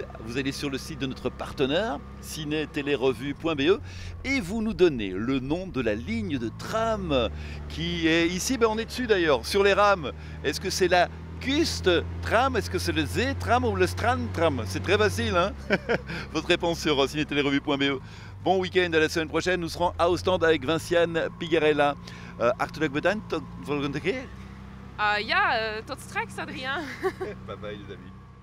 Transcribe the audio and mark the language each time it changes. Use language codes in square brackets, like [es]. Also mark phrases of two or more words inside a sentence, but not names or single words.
[fr] Vous allez sur le site de notre partenaire, ciné-télérevue.be, et vous nous donnez le nom de la ligne de tram qui est ici. On est dessus d'ailleurs, sur les rames. Est-ce que c'est la Kust-tram? Est-ce que c'est le Z-tram ou le Strand-tram? C'est très facile, hein. Votre réponse sur ciné-télérevue.be. Bon week-end, à la semaine prochaine. Nous serons à Ostende avec Vinciane Pigarella. [nl] Hartelijk bedankt, tot volgende keer. Ja, tot straks Adrien. [en] Bye bye [fr] les amis.